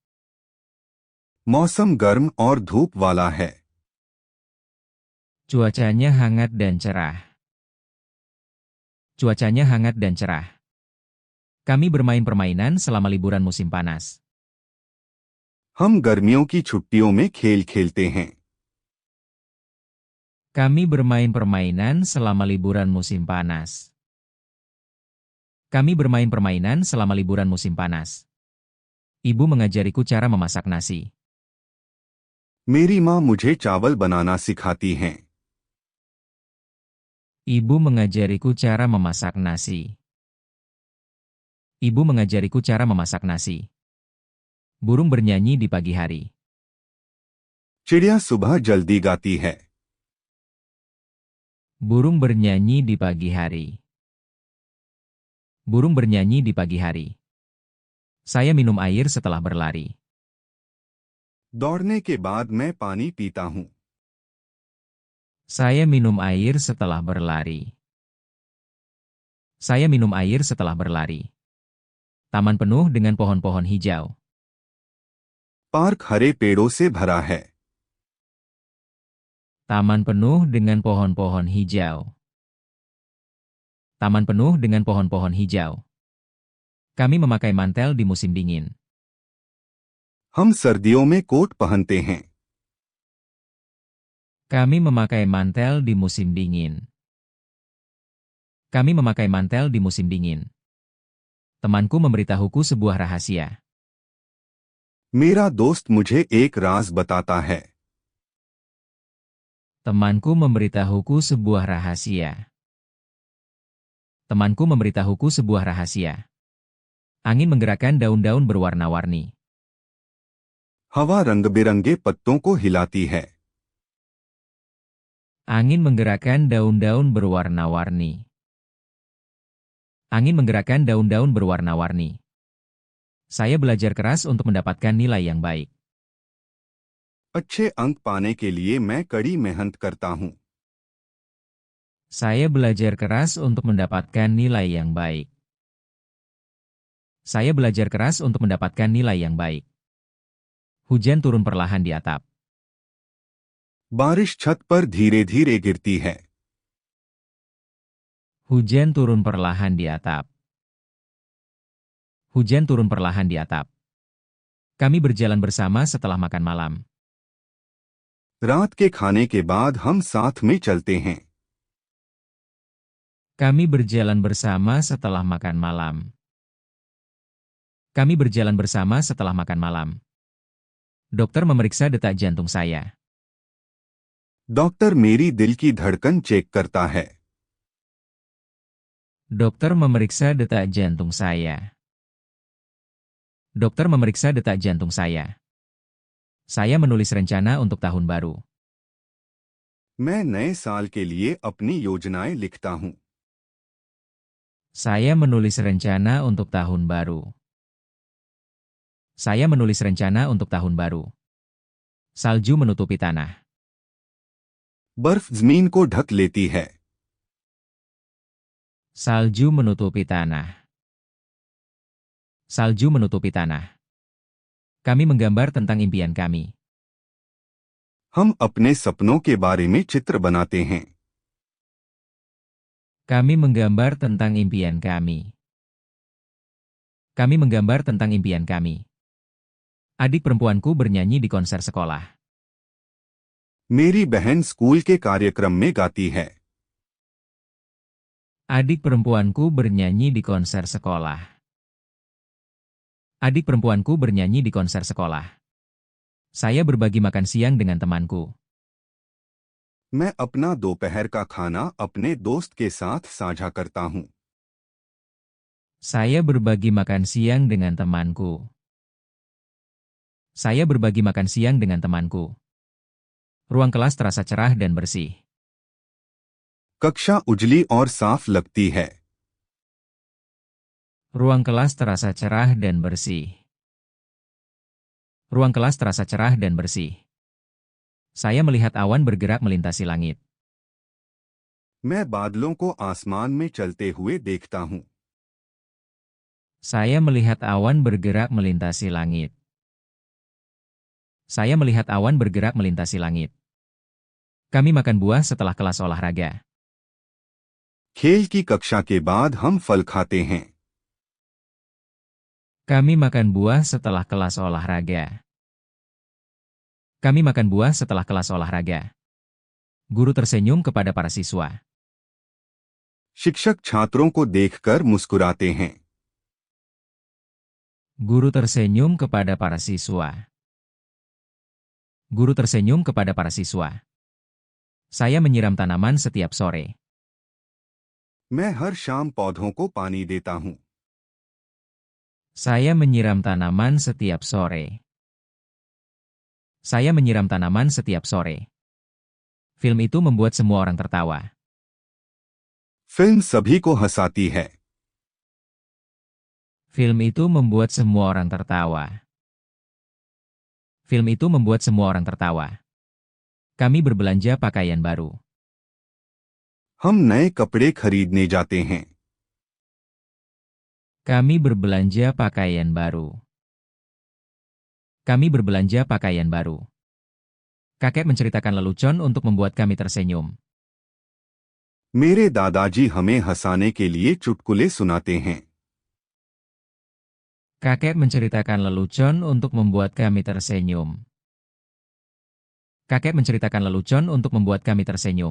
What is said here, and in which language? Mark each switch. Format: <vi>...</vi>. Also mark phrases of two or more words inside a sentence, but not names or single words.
<hi>मौसम गर्म और धूप वाला है।</hi> <id>Cuacanya hangat dan cerah. Cuacanya hangat dan cerah. Kami bermain permainan selama liburan musim panas.</id> <hi>हम गर्मियों की छुट्टियों में खेल खेलते हैं।</hi> <id>Kami bermain permainan selama liburan musim panas. Kami bermain permainan selama liburan musim panas. Ibu mengajariku cara memasak nasi.</id> <hi>मेरी माँ मुझे चावल बनाना सिखाती हैं।</hi> <id>Ibu mengajariku cara memasak nasi. Ibu mengajariku cara memasak nasi. Burung bernyanyi di pagi hari.</id> <hi>चिड़िया सुबह जल्दी गाती है।</hi> <id>Burung bernyanyi di pagi hari. Burung bernyanyi di pagi hari. Saya minum air setelah berlari.</id> <hi>दौड़ने के बाद मैं पानी पीता हूँ।</hi> <id>Saya minum air setelah berlari. Saya minum air setelah berlari. Taman penuh dengan pohon-pohon hijau.</id> <hi>पार्क हरे पेड़ों से भरा है।</hi> <id>Taman penuh dengan pohon-pohon hijau. Taman penuh dengan pohon-pohon hijau. Kami memakai mantel di musim dingin.</id> <hi>हम सर्दियों में कोट पहनते हैं।</hi> <id>Kami memakai mantel di musim dingin. Kami memakai mantel di musim dingin. Temanku memberitahuku sebuah rahasia.</id> <hi>मेरा दोस्त मुझे एक राज बताता है।</hi> <id>Temanku memberitahuku sebuah rahasia. Temanku memberitahuku sebuah rahasia. Angin menggerakkan daun-daun berwarna-warni.</id> <hi>हवा रंग बिरंगे पत्तों को हिलाती है।</hi> <id>Angin menggerakkan daun-daun berwarna-warni. Angin menggerakkan daun-daun berwarna-warni. Saya belajar keras untuk mendapatkan nilai yang baik.</id> <hi>अच्छे अंक पाने के लिए मैं कड़ी मेहनत करता हूँ।</hi> <id>Saya belajar keras untuk mendapatkan nilai yang baik. Saya belajar keras untuk mendapatkan nilai yang baik. Hujan turun perlahan di atap.</id> <hi>बारिश छत पर धीरे-धीरे गिरती है।</hi> <id>Hujan turun perlahan di atap. Hujan turun perlahan di atap. Kami berjalan bersama setelah makan malam.</id> <hi>रात के खाने के बाद हम साथ में चलते हैं।</hi> <id>Kami berjalan bersama setelah makan malam. Kami berjalan bersama setelah makan malam. Dokter memeriksa detak jantung saya.</id> <hi>डॉक्टर मेरी दिल की धड़कन चेक करता है।</hi> <id>Dokter memeriksa detak jantung saya. Dokter memeriksa detak jantung saya. Saya menulis rencana untuk tahun baru.</id> <hi>मैं नए साल के लिए अपनी योजनाएं लिखता हूँ।</hi> <id>Saya menulis rencana untuk tahun baru. Saya menulis rencana untuk tahun baru. Salju menutupi tanah.</id> <hi>बर्फ जमीन को ढक लेती है।</hi> <id>Salju menutupi tanah. Salju menutupi tanah. Kami menggambar tentang impian kami.</id> <hi>हम अपने सपनों के बारे में चित्र बनाते हैं।</hi> <id>Kami menggambar tentang impian kami. Kami menggambar tentang impian kami. Adik perempuanku bernyanyi di konser sekolah.</id> <hi>मेरी बहन स्कूल के कार्यक्रम में गाती है।</hi> <id>Adik perempuanku bernyanyi di konser sekolah. Adik perempuanku bernyanyi di konser sekolah. Saya berbagi makan siang dengan temanku.</id> <hi>मैं अपना दोपहर का खाना अपने दोस्त के साथ साझा करता हूँ।</hi> <id>Saya berbagi makan siang dengan temanku. Saya berbagi makan siang dengan temanku. Ruang kelas terasa cerah dan bersih.</id> <hi>कक्षा उजली और साफ लगती है।</hi> <id>Ruang kelas terasa cerah dan bersih. Ruang kelas terasa cerah dan bersih. Saya melihat awan bergerak melintasi langit.</id> <hi>मैं बादलों को आसमान में चलते हुए देखता हूँ।</hi> <id>Saya melihat awan bergerak melintasi langit. Saya melihat awan bergerak melintasi langit. Kami makan buah setelah kelas olahraga.</id> <hi>खेल की कक्षा के बाद हम फल खाते हैं।</hi> <id>Kami makan buah setelah kelas olahraga. Kami makan buah setelah kelas olahraga. Guru tersenyum kepada para siswa.</id> <hi>शिक्षक छात्रों को देखकर मुस्कुराते हैं।</hi> <id>Guru tersenyum kepada para siswa. Guru tersenyum kepada para siswa. Saya menyiram tanaman setiap sore.</id> <hi>मैं हर शाम पौधों को पानी देता हूँ।</hi> <id>Saya menyiram tanaman setiap sore. Saya menyiram tanaman setiap sore. Film itu membuat semua orang tertawa.</id> <hi>फिल्म सभी को हंसाती है।</hi> <id>Film itu membuat semua orang tertawa. Film itu membuat semua orang tertawa. Kami berbelanja pakaian baru.</id> <hi>हम नए कपड़े खरीदने जाते हैं।</hi> <id>Kami berbelanja pakaian baru. Kami berbelanja pakaian baru. Kakek menceritakan lelucon untuk membuat kami tersenyum.</id> <hi>मेरे दादाजी हमें हंसाने के लिए चुटकुले सुनाते हैं।</hi> <id>Kakek menceritakan lelucon untuk membuat kami tersenyum. Kakek menceritakan lelucon untuk membuat kami tersenyum.</id>